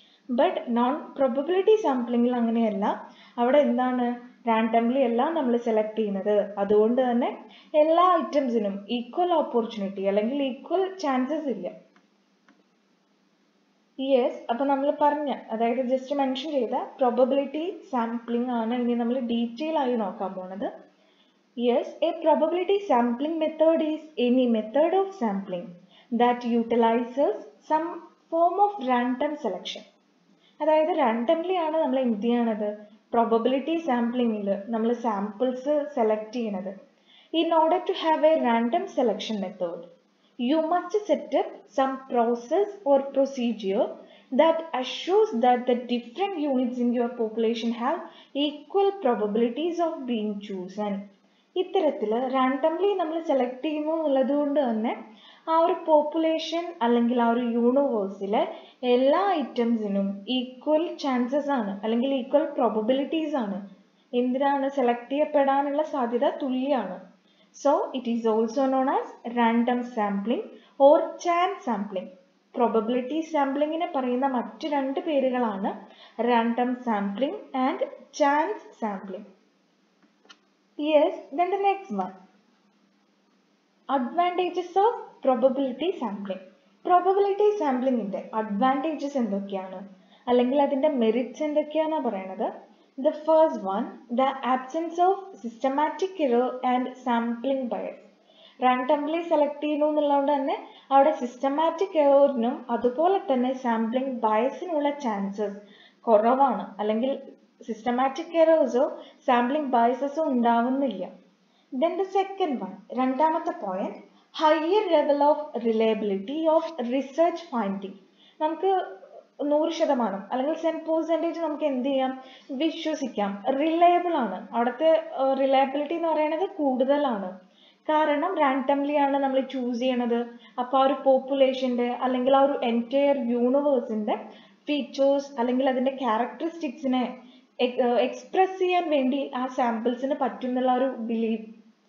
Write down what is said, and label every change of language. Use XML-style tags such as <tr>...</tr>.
<ml>But non probability സാമ്പിളിംഗിൽ അങ്ങനെയല്ല. അവിടെ എന്താണ്, റാൻഡംലി അല്ല നമ്മൾ സെലക്ട് ചെയ്യുന്നത്. അതുകൊണ്ട് തന്നെ എല്ലാ ഐറ്റംസിനും ഈക്വൽ ഓപ്പർച്യൂണിറ്റി അല്ലെങ്കിൽ ഈക്വൽ ചാൻസസ് ഇല്ല. യെസ്, അപ്പൊ നമ്മൾ പറഞ്ഞ, അതായത് ജസ്റ്റ് മെൻഷൻ ചെയ്ത പ്രോബബിലിറ്റി സാമ്പിളിംഗ് ആണ് ഇനി നമ്മൾ ഡീറ്റെയിൽ ആയി നോക്കാൻ പോണത്.</ml> <en>Yes, a probability sampling method is any method of sampling that utilizes some form of random selection.</en> <ml>അതായത് റാൻഡംലി ആണ് നമ്മൾ എന്ത് ചെയ്യണത്, പ്രോബബിലിറ്റി സാമ്പിളിങ്ങിൽ നമ്മൾ സാമ്പിൾസ് സെലക്ട് ചെയ്യണത്.</ml> <en>In order to have a random selection method, you must set up some process or procedure that assures that the different units in your population have equal probabilities of being chosen.</en> <ml>ഇത്തരത്തിൽ randomly നമ്മൾ select ചെയ്യുന്നു എന്നുള്ളത് കൊണ്ട് തന്നെ ആ ഒരു population അല്ലെങ്കിൽ ആ ഒരു യൂണിവേഴ്സിലെ എല്ലാ ഐറ്റംസിനും ഈക്വൽ ചാൻസസ് ആണ് അല്ലെങ്കിൽ ഈക്വൽ പ്രോബബിലിറ്റീസ് ആണ്. എന്തിനാണ്? സെലക്ട് ചെയ്യപ്പെടാനുള്ള സാധ്യത തുല്യമാണ്.</ml> <en>So it is also known as random sampling or chance sampling.</en> <ml>Probability sampling നെ പറയുന്ന മറ്റു രണ്ട് പേരുകളാണ് random sampling and chance sampling.</ml> <en>Yes, then the next one. Advantages of probability sampling.</en> <ml>Probability sampling ന്റെ advantages എന്തൊക്കെയാണ് അല്ലെങ്കിൽ അതിന്റെ മെറിറ്റ്സ് എന്തൊക്കെയാണെന്ന് പറയുന്നത്.</ml> <en>The first one, the absence of systematic error and sampling bias.</en> <ml>Randomly select ചെയ്യുന്നു എന്നുള്ളതുകൊണ്ട് തന്നെ അവിടെ സിസ്റ്റമാറ്റിക് എററിനും അതുപോലെ തന്നെ സാമ്പിളിംഗ് ബയസിനുള്ള ചാൻസസ് കുറവാണ്. അല്ലെങ്കിൽ സിസ്റ്റമാറ്റിക് എറേഴ്സോ സാമ്പിളിംഗ് ബയസസോ ഉണ്ടാവുന്നില്ല.</ml> <en>Then the second one,</en> <ml>രണ്ടാമത്തെ point,</ml> <en>higher level of reliability of research finding.</en> <ml>നമുക്ക് 100% അല്ലെങ്കിൽ 10% നമുക്ക് എന്ത് ചെയ്യാം? വിശ്വസിക്കാം. റിലയബിൾ ആണ്. അവിടുത്തെ റിലയബിലിറ്റി എന്ന് പറയുന്നത് കൂടുതലാണ്. കാരണം റാൻഡംലി ആണ് നമ്മൾ ചൂസ് ചെയ്യണത്. അപ്പോൾ ആ ഒരു പോപ്പുലേഷന്റെ അല്ലെങ്കിൽ ആ ഒരു എൻറ്റയർ യൂണിവേഴ്സിന്റെ ഫീച്ചേഴ്സ് അല്ലെങ്കിൽ അതിന്റെ ക്യാരക്ടറിസ്റ്റിക്സിനെ എക്സ്പ്രസ് ചെയ്യാൻ വേണ്ടി ആ സാമ്പിൾസിന് പറ്റും എന്നുള്ള ഒരു ബിലീവ്.</ml>